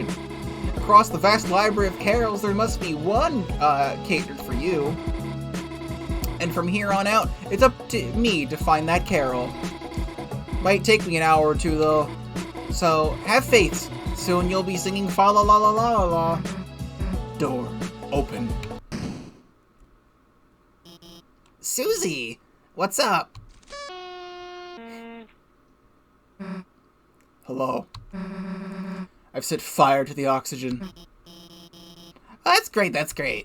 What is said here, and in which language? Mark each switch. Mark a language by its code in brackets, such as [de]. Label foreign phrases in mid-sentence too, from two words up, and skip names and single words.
[en] Across the vast library of carols, there must be one catered for you. And from here on out, it's up to me to find that carol. Might take me an hour or two, though. So, have faith. Soon you'll be singing fa la la la la la. Door open. Susie! What's up? Hello. I've set fire to the oxygen. Oh, that's great, that's great.